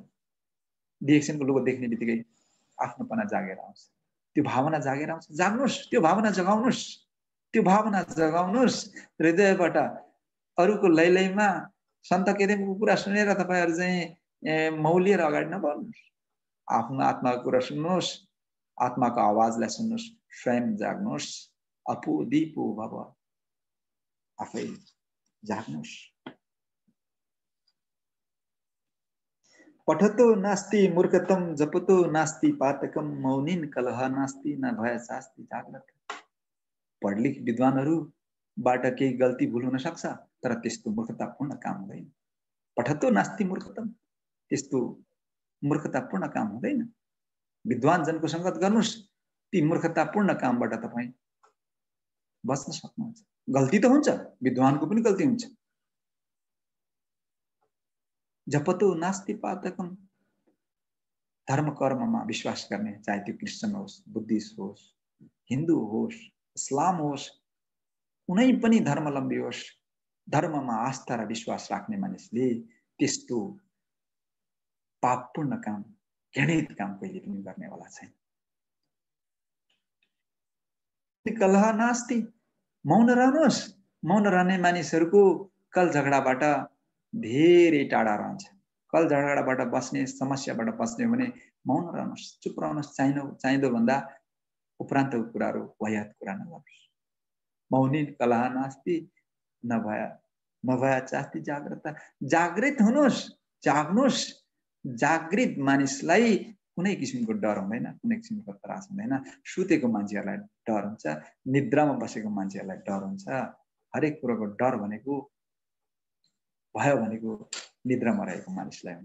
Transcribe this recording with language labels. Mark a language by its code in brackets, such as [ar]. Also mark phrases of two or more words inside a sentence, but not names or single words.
[ne] डिएक्सनको लोगो देख्ने बित्तिकै आफ्नोपना जागेर आउँछ, त्यो भावना जागेर आउँछ। जाग्नुहोस्, त्यो भावना जगाउनुहोस्, त्यो भावना जगाउनुहोस् हृदयबाट। अरूको लैलैमा सन्त केदारको कुरा सुनेर तपाईहरु चाहिँ मौलिएर अगाडि नबढ्नुहोस्। आफ्नो आत्माको कुरा सुन्नुहोस्, आत्माको आवाजलाई सुन्नुहोस्, स्वयं जाग्नुहोस्। [pi] अपो दीपो भव, [ne] आफै जाग्नुहोस्। [sa] पठतो नास्ति मूर्खतम, जपतो नास्ति पातकम, मौनिन कलह नास्ति, न भय शास्ति जाग्रत। [ne] पढलिख विद्वानहरुबाट केही गल्ती भूल हुन सक्छ, तर त्यस्तो मूर्खतापूर्ण काम हुँदैन। [sa] पठतो नास्ति मूर्खतम, [ne] त्यस्तो मूर्खतापूर्ण काम हुँदैन। विद्वान जनको संगत गर्नुस्, ती मूर्खतापूर्ण कामबाट तपाई बच्न सक्नुहुन्छ। गल्ती त हुन्छ, विद्वानको पनि गल्ती हुन्छ। [sa] जपतो नास्ति पातकम, [ne] धर्म कर्ममा विश्वास गर्ने, चाहे त्यो क्रिश्चियन होस्, बुद्धिस्ट होस्, हिन्दू होस्, इस्लाम होस्, कुनै पनि धर्मलम्बी होस्, धर्ममा आस्था र विश्वास राख्ने मानिसले त्यस्तो पापपूर्ण काम, घृणित काम कहिले पनि गर्नेवाला छैन। [sa] कलह नास्ति, [ne] मौन रहनुहोस्। मौन रहने मानिसहरूको कल झगडाबाट धेरै टाढा रहन्छ। कल झगडाबाट बस्ने, समस्याबाट बस्ने भने मौन रहनुहोस्, चुप रहनुहोस्। चाहिँदो भन्दा उपरान्तको कुराहरू, वाहियात कुरा नगर्नुहोस्। [sa] मौनिन कलह नास्ति, नभया चास्ति जाग्रत। [ne] जागृत हुनुहोस्, जाग्नुहोस्। जागृत मानिसलाई कुनै किसिमको डर हुँदैन, कुनै किसिमको त्रास हुँदैन। सुतेको मान्छेहरूलाई डर हुन्छ, निद्रामा बसेको मान्छेहरूलाई डर हुन्छ। हरेक कुराको डर भनेको, भय भनेको निद्रामा रहेको मानिसलाई हुन्छ।